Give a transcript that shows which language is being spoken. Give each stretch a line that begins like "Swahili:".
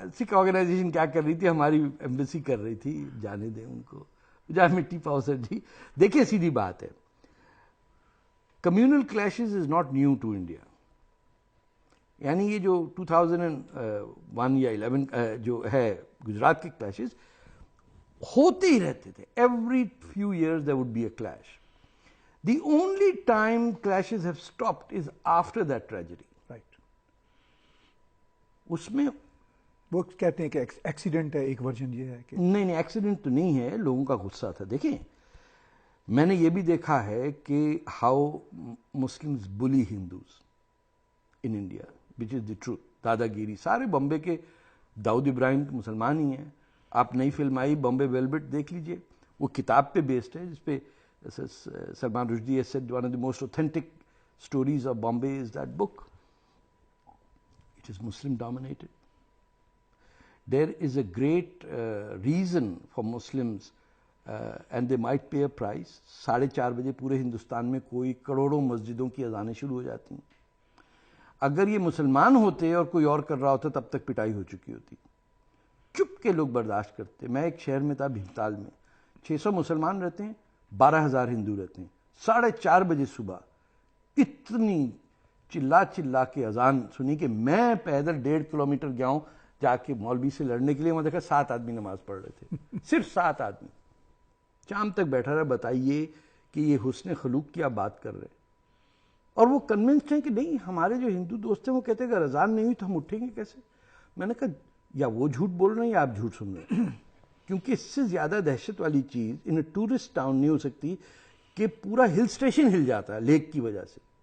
Urdu: سکھ organization کیا کر رہی تھی, ہماری ایمبیسی کر رہی تھی, جانے دیں ان کو, جا مٹی پاؤ سر جی. دیکھیں سیدھی بات ہے,
English: Communal clashes is not new to India.
Urdu: یعنی یہ جو 2001 یا 11 جو ہے گجرات کے کلیشز ہوتے ہی رہتے تھے.
English: Every few years there would be a clash. The only time clashes have stopped is after that tragedy. Right,
Urdu: اس میں وہ کہتے ہیں کہ ایکسیڈنٹ ہے, ایک ورژن یہ ہے کہ نہیں ایکسیڈنٹ تو نہیں ہے, لوگوں کا غصہ تھا. دیکھیں میں نے یہ بھی دیکھا ہے کہ
English: How Muslims bully Hindus in India, which is the truth.
Urdu: دادا گیری سارے بامبے کے داؤد ابراہیم کے مسلمان ہی ہیں. آپ نئی فلم آئی بامبے ویلویٹ دیکھ لیجئے, وہ کتاب پہ بیسڈ ہے جس پہ Salman Rushdie
English: has said one of the most authentic stories of Bombay is that book. It is Muslim dominated. There is a great reason for Muslims and they might pay a price.
Urdu: 4:30 بجے پورے ہندوستان میں کوئی کروڑوں مسجدوں کی اذانیں شروع ہو جاتی ہیں. اگر یہ مسلمان ہوتے اور کوئی اور کر رہا ہوتا تب تک پٹائی ہو چکی ہوتی. چپ کے لوگ برداشت کرتے. میں ایک شہر میں تھا بھیمتال میں, 600 مسلمان رہتے ہیں, 12,000 ہندو رہتے ہیں. 4:30 بجے صبح اتنی چلا کے اذان سنی کہ میں پیدل 1.5 کلومیٹر گیا ہوں جا کے مولوی سے لڑنے کے لیے. وہاں دیکھا 7 آدمی نماز پڑھ رہے تھے, صرف 7 آدمی. شام تک بیٹھا رہا, بتائیے کہ یہ حسن خلوق کی آپ بات کر رہے ہیں. اور وہ کنونسڈ ہیں کہ نہیں, ہمارے جو ہندو دوست ہیں وہ کہتے ہیں کہ اگر اذان نہیں ہوئی تو ہم اٹھیں گے کیسے. میں نے کہا یا وہ جھوٹ بول رہے ہیں یا آپ جھوٹ سن رہے ہیں, کیونکہ اس سے زیادہ دہشت والی چیز
English: in tourist town
Urdu: نہیں ہو سکتی کہ پورا ہل اسٹیشن ہل جاتا ہے لیک کی وجہ سے.